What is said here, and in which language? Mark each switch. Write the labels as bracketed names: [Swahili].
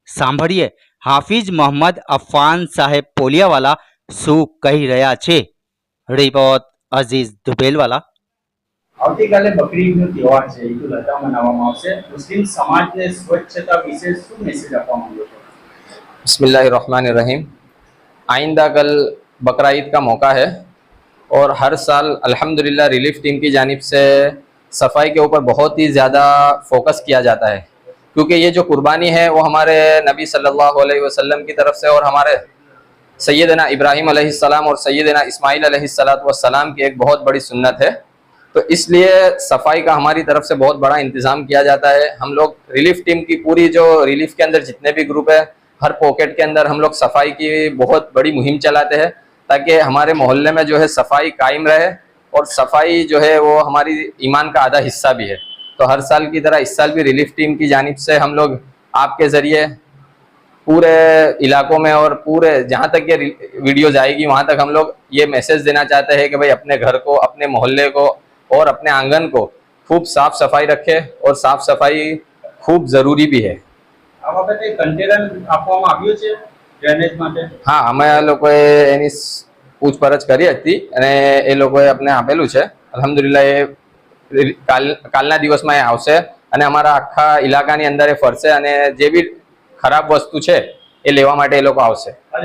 [Gujarati] સાંભળીએ હાફિઝ મોહમ્મદ અફાન સાહેબ પોલિયાવાલા શું કહી રહ્યા છે। Report Aziz ધુબેલવાલા। આવતીકાલે બકરી ઈદનો તહેવાર છે, ઈદ ઉલ અધા મનાવવામાં આવશે। મુસ્લિમ સમાજને સ્વચ્છતા વિશે શું મેસેજ આપવા માંગો છો? [Hindi] बिस्मिल्लाहिर्रहमानिर्रहीम। आइंदा कल बकरा ईद का मौका है और हर साल अल्हम्दुलिल्लाह रिलीफ टीम की जानिब से सफाई के ऊपर बहुत ही ज़्यादा फोकस किया जाता है, क्योंकि ये जो कुर्बानी है वो हमारे नबी सल्लल्लाहु अलैहि वसल्लम की तरफ से और हमारे सैयदना इब्राहिम अलैहिस्सलाम और सैयदना इस्माइल अलैहिस्सलाम की एक बहुत बड़ी सुन्नत है। तो इसलिए सफाई का हमारी तरफ से बहुत बड़ा इंतज़ाम किया जाता है। हम लोग रिलीफ टीम की पूरी जो रिलीफ के अंदर जितने भी ग्रुप है, हर पॉकेट के अंदर हम लोग सफाई की बहुत बड़ी मुहिम चलाते हैं, ताकि हमारे मोहल्ले में जो है सफाई कायम रहे। और सफाई जो है वो हमारी ईमान का आधा हिस्सा भी है। तो हर साल की तरह इस साल भी रिलीफ टीम की जानिब से हम लोग आपके ज़रिए पूरे इलाकों में और पूरे जहाँ तक ये वीडियो जाएगी वहाँ तक हम लोग ये मैसेज देना चाहते हैं कि भाई अपने घर को, अपने मोहल्ले को और अपने आंगन को खूब साफ सफाई रखे, और साफ सफाई खूब ज़रूरी भी है। [Gujarati] આ વખતે કન્ટેનર આપવામાં આવ્યું છે ડ્રેનેજ માટે? હા, અમે આ લોકોએ એની પૂછપરછ કરી હતી અને એ લોકોએ અમને આપેલું છે। અલ્હમ્દુલિલ્લાહ એ કાલના દિવસમાં એ આવશે અને અમારા આખા ઇલાકાની અંદર એ ફરશે અને જે બી ખરાબ વસ્તુ છે એ લેવા માટે એ લોકો આવશે।